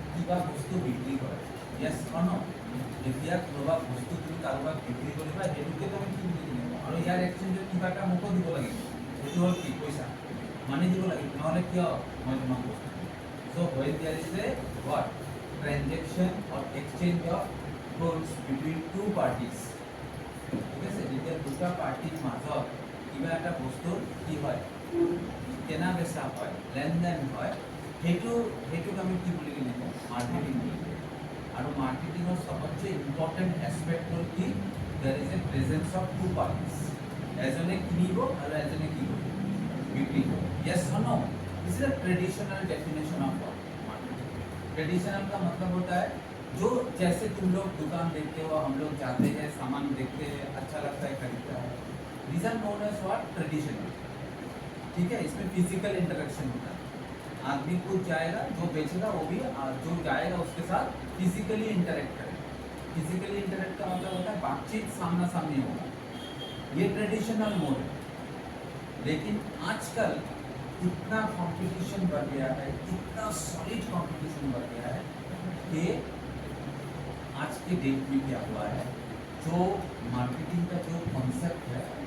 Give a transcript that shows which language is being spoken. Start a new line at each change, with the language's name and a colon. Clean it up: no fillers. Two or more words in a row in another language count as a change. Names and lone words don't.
Assamese: দুটা বস্তু বিক্ৰী কৰে
English: yes or no
Assamese: যেতিয়া কোনোবা বস্তু তুমি কাৰোবাক বিক্ৰী কৰিবা সেইটোকে তুমি কি বুলি কিনিব আৰু ইয়াৰ এক্সচেঞ্জত কিবা এটা মোকো দিব লাগিব সেইটো হ'ল কি পইচা মানি দিব লাগিব নহ'লে কিয় মই তোমাক বস্তু
English: so when there is a what transaction or exchange of goods between two parties
Assamese: ঠিক আছে যেতিয়া দুটা পাৰ্টিৰ মাজত কিবা এটা বস্তুৰ কি হয় কেনা বেচা হয় লেনদেন হয় সেইটোক আমি কি বুলি কিনিব মাৰ্কেটিং বুলি কিনিব আৰু মাৰ্কেটিঙৰ সবচে
English: important aspect
Assamese: হ'ল কি
English: there is a presence of two parties
Assamese: এজনে কিনিব আৰু এজনে কি কৰিব
Hindi: बिक्री को यस और नो
English: this is a traditional definition of marketing
Hindi: ट्रेडिशनल का मतलब होता है जो जैसे तुम लोग दुकान देखते हो हम लोग जाते हैं सामान देखते हैं अच्छा लगता है खरीदता है
English: this are known as what
Hindi: ट्रेडिशनल ठीक है इसमें
English: physical interaction
Hindi: होता है आदमी खुद जाएगा जो बेचेगा वो भी जो जाएगा उसके साथ
English: physically interact
Hindi: करेगा
English: physically interact
Hindi: का मतलब होता है बातचीत सामना सामनी होगा ये
English: traditional mode
Hindi: है लेकिन आजकल इतना कंपटीशन बढ़ गया है इतना
English: solid competition
Hindi: बढ़ गया है कि आज के डेट में क्या हुआ है जो मार्केटिंग का जो कॉन्सेप्ट है